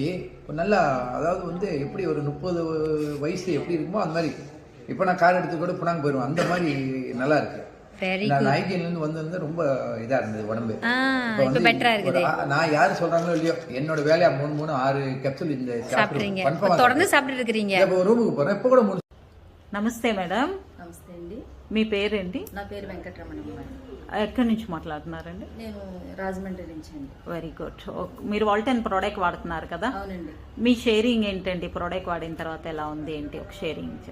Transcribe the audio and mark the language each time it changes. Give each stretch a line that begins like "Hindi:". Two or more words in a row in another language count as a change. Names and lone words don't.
Tamil: நல்லா அதாவது எப்படி ஒரு 30 வயசு எப்படி இருக்குமோ அந்த மாதிரி இப்ப நான் கார் எடுத்து கூட புனாங்க போயிடுவேன். அந்த மாதிரி நல்லா இருக்கு. நான் ஐடியன்ல இருந்து ரொம்ப இதா இருந்தது உடம்பு. இப்ப பெட்டரா இருக்குது. நான் யாரு சொல்றாங்களோ இல்லையோ, என்னோட வேலையா 3 6 கேப்சூல் இந்த சாப்பிடுறீங்க, தொடர்ந்து சாப்பிட்டு இருக்கீங்க. இப்ப ரூமுக்கு போறேன். இப்ப கூட
Telugu: నమస్తే మేడం. నమస్తే అండి. మీ పేరేంటి? నా పేరు వెంకటరమణ. ఎక్కడి నుంచి మాట్లాడుతున్నారండి? నేను రాజమండ్రి నుంచి అండి.
English: very good.
Telugu: మీరు వాల్టన్ ప్రోడక్ట్ వాడుతున్నారు కదా? అవునండి. మీ షేరింగ్ ఏంటండి? ప్రోడక్ట్ వాడిన తర్వాత ఎలా ఉంది ఏంటి ఒక షేరింగ్?